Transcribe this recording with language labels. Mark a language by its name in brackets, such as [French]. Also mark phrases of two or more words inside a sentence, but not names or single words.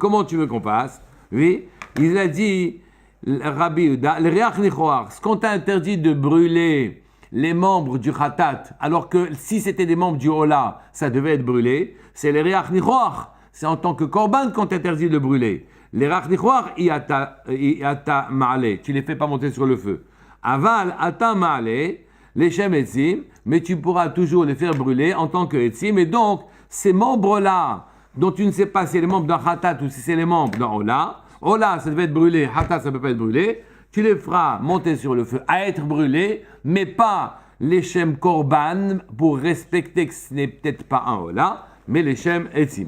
[French] Comment tu veux qu'on fasse? Oui, il a dit, Rabbi Uda, le [Hebrew] ריח ניחוח, [French] ce qu'on t'a interdit de brûler les membres du khatat, alors que si c'était des membres du ola, ça devait être brûlé, c'est les [Hebrew] ריח ניחוח. [French] C'est en tant que korban qu'on t'interdit de brûler. Les [Hebrew] ריח ניחוח, אתה מעלה, [French] tu les fais pas monter sur le feu. [Hebrew] אבל, אתה מעלה, [French] les [Hebrew] שם עצים, [French] mais tu pourras toujours les faire brûler en tant que etzim. Et donc, ces membres-là, dont tu ne sais pas si c'est les membres d'un khatat ou si c'est les membres d'un ola, ola, ça devait être brûlé, khatat, ça ne peut pas être brûlé, tu les feras monter sur le feu à être brûlés, mais pas les [Hebrew] שם קרבן, [French] pour respecter que ce n'est peut-être pas un ola, mais les [Hebrew] שם עצים.